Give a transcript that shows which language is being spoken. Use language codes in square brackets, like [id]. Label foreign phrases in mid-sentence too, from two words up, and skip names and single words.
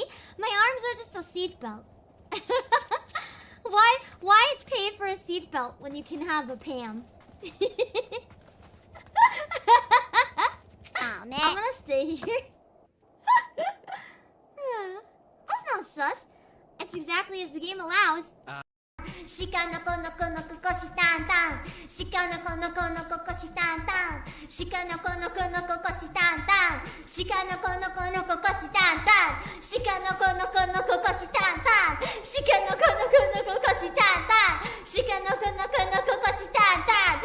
[en] My arms are just a seatbelt. Why pay for a seatbelt when you can have a Pam? Oh, man. I'm gonna stay here. That's not sus. It's exactly as the game allows. [ja] しかのこのこのここしたんたん. しかのこのこのここしたんたん。しかのこのこのここしたんたん. しかのこのこのここしたんたん。しかのこのこのここしたんたん. しかのこのこのここしたんたん。しかのこのこのここしたんたん.